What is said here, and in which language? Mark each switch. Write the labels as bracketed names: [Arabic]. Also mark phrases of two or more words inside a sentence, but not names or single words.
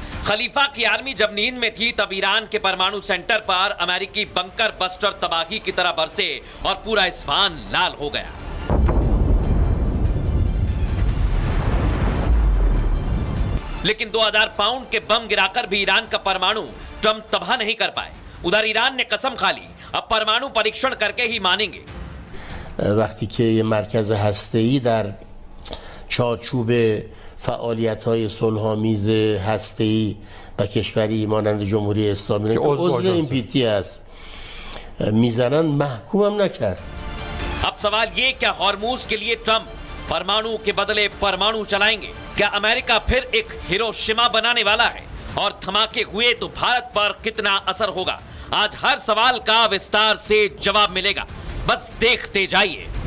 [Hindi] खलीफा की आर्मी जब नींद में थी तब ईरान के परमाणु सेंटर पर अमेरिकी बंकर बस्टर तबाही की तरह बरसे और पूरा इस्फहान लाल हो गया। लेकिन 2000 पाउंड के बम गिराकर भी ईरान का परमाणु ट्रंप तबाह नहीं कर पाए। उधर ईरान ने कसम खा ली, अब परमाणु परीक्षण करके ही मानेंगे। [Persian] وقتی که یه مرکز هسته‌ای در چارچوب فعالیت‌های صلح‌آمیز هسته‌ای و کشوری مانند جمهوری اسلامی که عضو این پیتی است میزنن محکومم نکرد. [Hindi] अब सवाल ये, क्या हॉर्मूज के लिए ट्रंप परमाणु के बदले परमाणु चलाएंगे? क्या अमेरिका फिर एक हिरोशिमा बनाने वाला है? और धमाके हुए तो भारत पर कितना असर होगा? आज हर सवाल का विस्तार से जवाब मिलेगा, बस देखते जाइए।